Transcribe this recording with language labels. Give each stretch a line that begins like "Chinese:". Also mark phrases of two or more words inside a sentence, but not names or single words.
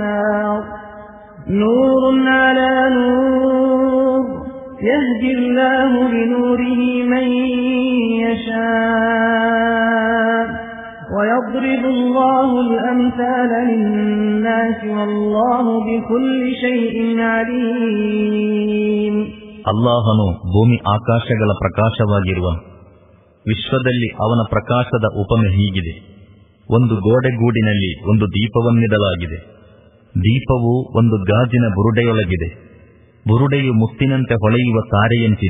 Arabic: نور على نور يهدي الله بنوره من يشاء ويضرب الله الأمثال للناس والله بكل شيء عليم.
Kannada: ಅಲ್ಲಾಹನು ಭೂಮಿ ಆಕಾಶಗಳ ಪ್ರಕಾಶವಾಗಿರುವನು. ವಿಶ್ವದಲ್ಲಿ ಅವನ ಪ್ರಕಾಶದ ಉಪಮೆ ಹೀಗಿದೆ. ಒಂದು ಗೋಡೆಗೂಡಿನಲ್ಲಿ ಒಂದು ದೀಪವನ್ನಿಡಲಾಗಿದೆ. ದೀಪವು ಒಂದು ಗಾಜಿನ ಬುರುಡೆಯೊಳಗಿದೆ. ಬುರುಡೆಯು ಮುತ್ತಿನಂತೆ ಹೊಳೆಯುವ ತಾರೆಯಂತಿದೆ.